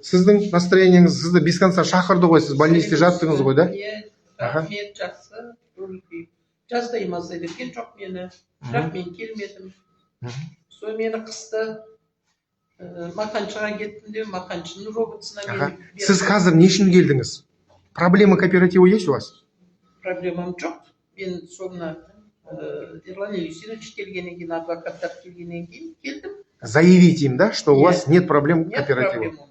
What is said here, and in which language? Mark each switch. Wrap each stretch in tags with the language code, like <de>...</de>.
<kk>Сіздің настроениеңіз, сізді</kk> <ru>без конца</ru> <kk>шақырды ғой, сіз больницте жаттыңыз ғой, да? Рахмет, жақсы. Жаздай маза берген жоқ мені. Бірақ мен келмедім. Сол мені қысты. Мақаншыға кеттім де, Мақаншының роботсына мені... Сіз қазір не үшін келдіңіз?</kk> <ru>Проблема кооператива есть у вас?</ru> <kk>Проблемам жоқ. Мен соны Ерлан Елисеевич келгеннен кейін, адвокаттар келгеннен кейін келдім.</kk> <ru>Заявите им, да, что у вас нет проблем кооператива.</ru>